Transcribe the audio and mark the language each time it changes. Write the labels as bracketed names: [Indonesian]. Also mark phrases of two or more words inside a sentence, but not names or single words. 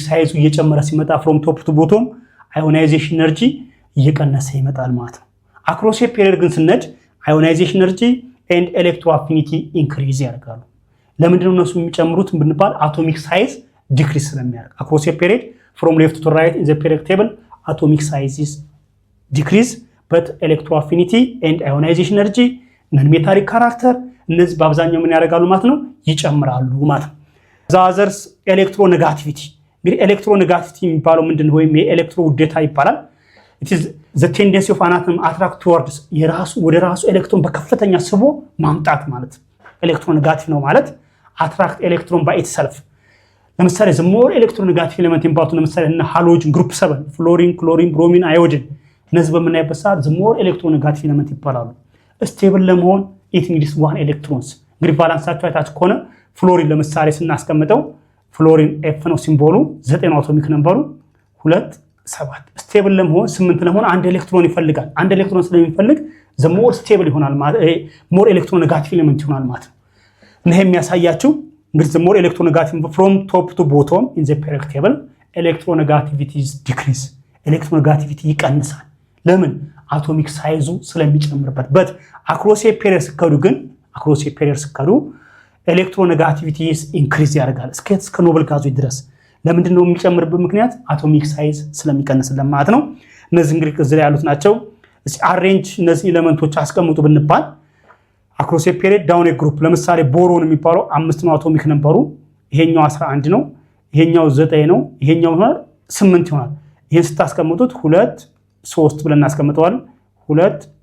[Amharic] ሳይዙ እየጨመረ ሲመጣ [English] from top to bottom ionization energy [Amharic] እየቀነሰ ይመጣል ማለት ነው። [English] across the period [Amharic] ግን ስነድ [English] ionization energy and electro affinity increase [Amharic] ያደርጋሉ። ለምንድነው እነሱ የሚጨምሩት ብንባል [English] atomic size decrease [Amharic] ስለሚያደርግ [English] across the period from left to right in the periodic table atomic size decrease but electro affinity and ionization energy non metallic character [Amharic] እነዚህ በአብዛኛው ምን ያደርጋሉ ማለት ነው? ይጨምራሉ ማለት ነው። ዛዘርስ ኤሌክትሮ ኔጋቲቪቲ እንግዲህ ኤሌክትሮ ኔጋቲቪቲ የሚባለው ምንድነው? ወይም የኤሌክትሮ ውዴታ ይባላል። [English] it is the tendency of an atom attract towards [Amharic] የራሱ ወደ ራሱ ኤሌክትሮን በከፍተኛ ስቦ ማምጣት ማለት ኤሌክትሮ ኔጋቲቭ ነው ማለት [English] attract electron by itself። [Amharic] ለምሳሌ [English] the more electro negative element [Amharic] የሚባሉት ለምሳሌ እና [English] halogen group [Amharic] 7 ፍሎሪን ክሎሪን ብሮሚን አዮዲን እነዚህ በምናይበት ሰዓት [English] the more electronegative element [Amharic] ይባላሉ። ስቴብል ለመሆን [English] it needs 1 electrons [Amharic] እንግዲህ ባላንሳቸው አይታችሁ ከሆነ ፍሎሪን ለምሳሌ ስናስቀምጠው ፍሎሪን F ነው ሲምቦሉ 9 አቶሚክ ነምበሩ 2 7 ስቴብል ለመሆን 8 ለመሆን 1 ኤሌክትሮን ይፈልጋል። 1 ኤሌክትሮን ስለሚፈልግ [English] the more stable [Amharic] ይሆናል ማለት [English] more electronegative element [Amharic] ይሆናል ማለት ነው። ይሄ የሚያሳያችሁ እንግዲህ [English] the more electronegative from top to bottom in the periodic table electronegativity is decrease [Amharic] electronegativity ይቀንሳል። ለምን? አቶሚክ ሳይዙ ስለሚጨምርበት በት [English] across the period [Amharic] ስከዱ ግን [English] across the period [Amharic] ስከዱ [English] electronegativities increase [Amharic] ያደርጋል እስከ ኖብል ጋዞች ድረስ። ለምንድን ነው የሚጨምርበት ምክንያት? አቶሚክ ሳይዝ ስለሚቀንስልን ማለት ነው። እነዚህ እንግዲህ እዚህ ላይ ያሉት ናቸው። አሬንጅ እነዚህ ኤሌመንቶች አስቀምጡ ብንባል [English] across a period down a group። [Amharic] ለምሳሌ ቦሮን የሚባለው 5 ነው አቶሚክ ነበሩ። ይሄኛው 11 ነው፣ ይሄኛው 9 ነው፣ ይሄኛው 8 ይሆናል። ይሄን ስታስቀምጡት 2 3 ብለን እናስቀምጠዋለን። 2